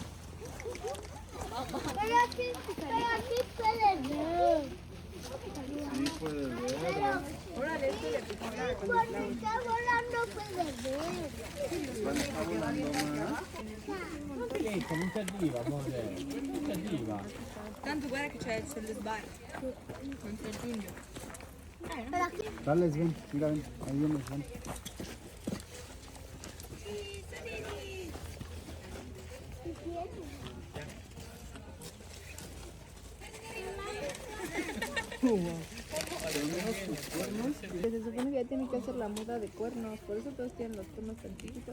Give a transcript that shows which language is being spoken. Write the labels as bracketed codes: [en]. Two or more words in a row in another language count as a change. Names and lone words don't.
[es] Pero aquí puedes ver. Sí, puede ver. Cuando está volando puedes ver. Cuando está volando más. [it] Niente, non ti arriva, amore. Non ti arriva. Tanto guarda che c'è il sbar. Non ti aggiunge. [es] Pero aquí Dale, ven, mira, ven. Ahí viene, ven. Se supone que ya tienen que hacer la muda de cuernos, por eso todos tienen los cuernos tan chiquitos.